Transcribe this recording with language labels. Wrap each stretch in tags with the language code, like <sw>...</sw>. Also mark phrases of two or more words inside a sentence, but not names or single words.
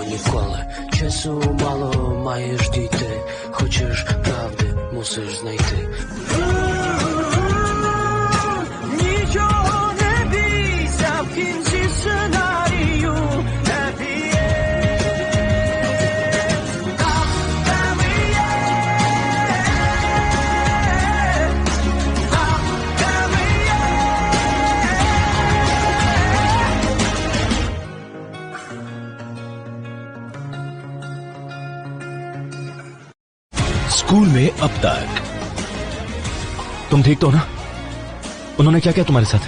<uk>відколи часу мало, маєш дійти. Хочеш правди, мусиш знайти. Нічого не бійся, в кінці сценарію</uk> <en>happy end.</en> <uk>Там, де ми є. Там, де ми є.</uk> <hi>स्कूल में अब तक तुम ठीक तो हो ना? उन्होंने क्या किया तुम्हारे साथ?</hi>